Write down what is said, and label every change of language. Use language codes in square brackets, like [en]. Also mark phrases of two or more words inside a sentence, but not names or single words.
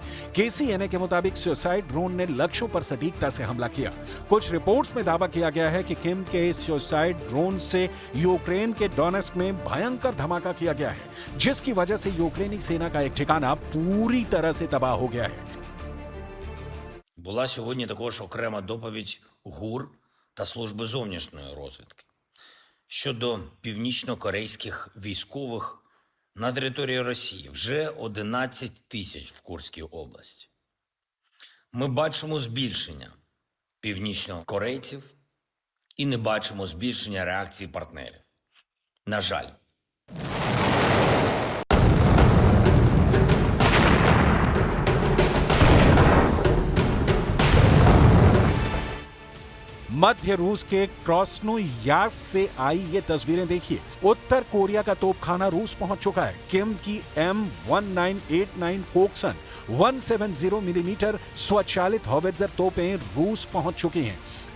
[hi] KCNA के मुताबिक [en] suicide drone [hi] ने लक्ष्यों पर सटीकता से हमला किया। कुछ रिपोर्ट्स में दावा किया गया है कि किम के इस [en] suicide drone [hi] से यूक्रेन के डोनेस्क में भयंकर धमाका किया गया है, जिसकी वजह से यूक्रेनी सेना का एक ठिकाना पूरी तरह से तबाह हो गया है। [uk] Була сьогодні також окрема доповідь ГУР та Служби зовнішньої розвідки щодо північно-корейських військових на території Росії. Вже 11 тисяч в Курській області. Ми бачимо збільшення північно-корейців і не бачимо збільшення реакції партнерів. На жаль. [hi] मध्य रूस के क्रोस्नोयार्स्क से आई ये तस्वीरें देखिए। उत्तर कोरिया का तोपखाना रूस पहुंच चुका है। किम की M1989 कोक्सन 170 मिलीमीटर स्वचालित हॉवित्जर तोपें रूस पहुंच चुकी हैं।